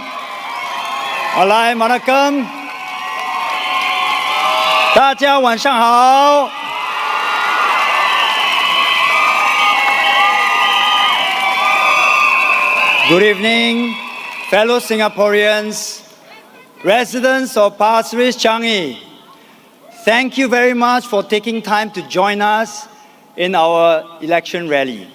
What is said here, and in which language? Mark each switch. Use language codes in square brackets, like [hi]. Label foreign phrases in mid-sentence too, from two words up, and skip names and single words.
[zh] Alai Manakam. 大家晚上好。 [en] Good evening, fellow Singaporeans, residents of Pasir Changi. Thank you very much for taking time to join us in our election rally.